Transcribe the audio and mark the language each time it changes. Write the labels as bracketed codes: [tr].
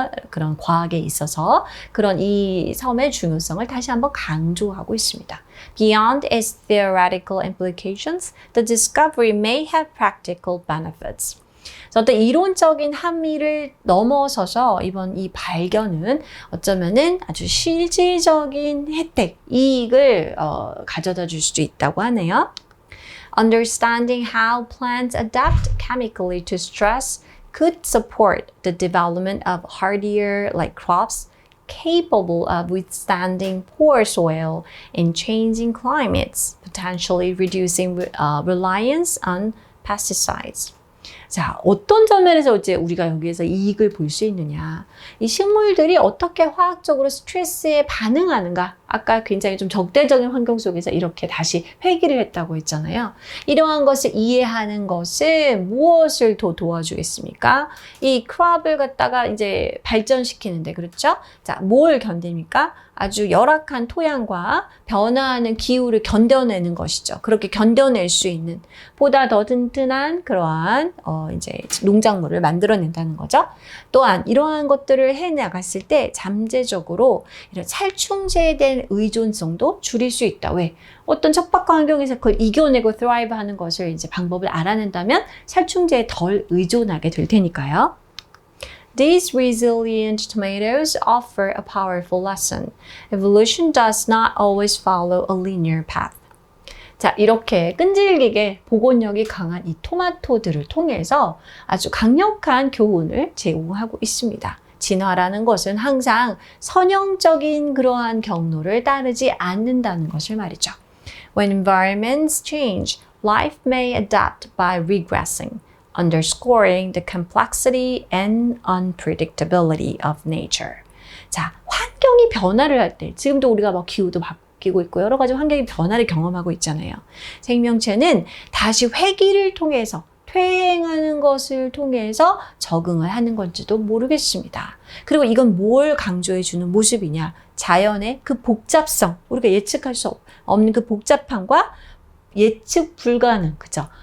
[ko] 그런 과학에 있어서 그런 이 섬의 중요성을 다시 한번 강조하고 있습니다. [en] Beyond its theoretical implications, the discovery may have practical benefits. [ko] 어떤 이론적인 함의를 넘어서서 이번 이 발견은 어쩌면은 아주 실질적인 혜택, 이익을 가져다 줄 수도 있다고 하네요. [en] Understanding how plants adapt chemically to stress could support the development of hardier like crops capable of withstanding poor soil in changing climates, potentially reducing reliance on pesticides. [ko] 자, 어떤 점에서 이제 우리가 여기에서 이익을 볼 수 있느냐. 이 식물들이 어떻게 화학적으로 스트레스에 반응하는가. 아까 굉장히 좀 적대적인 환경 속에서 이렇게 다시 회귀를 했다고 했잖아요. 이러한 것을 이해하는 것은 무엇을 더 도와주겠습니까? 이 크롭을 갖다가 이제 발전시키는데, 그렇죠? 자, 뭘 견딥니까? 아주 열악한 토양과 변화하는 기후를 견뎌내는 것이죠. 그렇게 견뎌낼 수 있는 보다 더 튼튼한 그러한 이제 농작물을 만들어낸다는 거죠. 또한 이러한 것들을 해나갔을 때 잠재적으로 이런 살충제에 대한 의존성도 줄일 수 있다. 왜? 어떤 척박한 환경에서 그걸 이겨내고 thrive 하는 것을 이제 방법을 알아낸다면 살충제에 덜 의존하게 될 테니까요. [en] These resilient tomatoes offer a powerful lesson. Evolution does not always follow a linear path. [ko] 자, 이렇게 끈질기게 복원력이 강한 이 토마토들을 통해서 아주 강력한 교훈을 제공하고 있습니다. 진화라는 것은 항상 선형적인 그러한 경로를 따르지 않는다는 것을 말이죠. [en] When environments change, life may adapt by regressing. underscoring the complexity and unpredictability of nature. [ko] 자, 환경이 변화를 할 때, 지금도 우리가 막 기후도 바뀌고 있고 여러 가지 환경의 변화를 경험하고 있잖아요. 생명체는 다시 회귀를 통해서 퇴행하는 것을 통해서 적응을 하는 건지도 모르겠습니다. 그리고 이건 뭘 강조해 주는 모습이냐? 자연의 그 복잡성, 우리가 예측할 수 없는 그 복잡함과 예측 불가능, 그죠?